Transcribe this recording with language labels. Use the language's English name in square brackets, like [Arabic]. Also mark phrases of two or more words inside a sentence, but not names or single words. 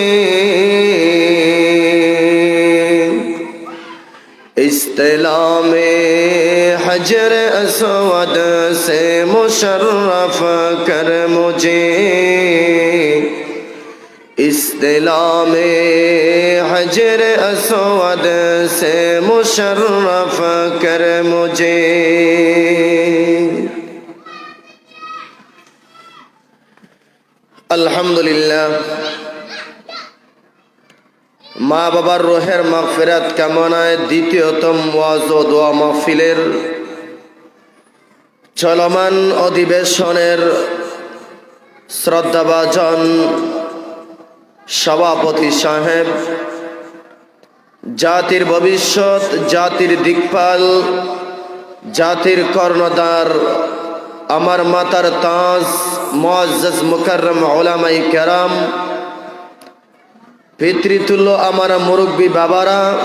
[Urdu] استلام حجر اسود سے مشرف کر مجھے استلام حجر اسود سے مشرف کر مجھے [Bangla] আলহামদুলিল্লাহ মা বাবার রোহের মাগফিরাত কামনায় দ্বিতীয়তম ওয়াজ ও দোয়া মাহফিলের চলমান অধিবেশনের শ্রদ্ধাভাজন সভাপতি সাহেব, জাতির ভবিষ্যৎ, জাতির দিকপাল, জাতির কর্ণধার, আমার মাতার তাজ মুআজ্জাজ মুকাররম উলামায়ে কেরাম, পিতৃতুল্য আমার মুরব্বী বাবারা,